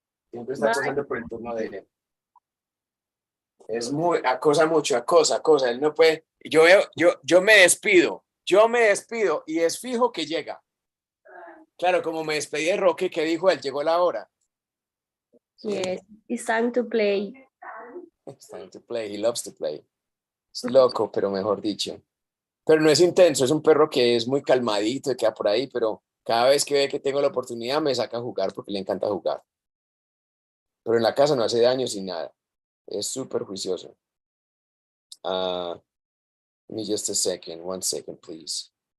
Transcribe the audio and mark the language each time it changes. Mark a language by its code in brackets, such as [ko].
[es] Siempre está acosando por el turno de él. Es muy, acosa mucho, acosa. Él no puede. Yo me despido y es fijo que llega. Claro, como me despedí de Roque, ¿qué dijo él? Llegó la hora. [en] Yes, it's time to play. It's time to play, he loves to play. [es] Es loco, pero mejor dicho. Pero no es intenso, es un perro que es muy calmadito y queda por ahí, pero cada vez que ve que tengo la oportunidad me saca a jugar porque le encanta jugar. Pero en la casa no hace daño sin nada. Es súper juicioso. [en] Give me just a second, 1 second, please.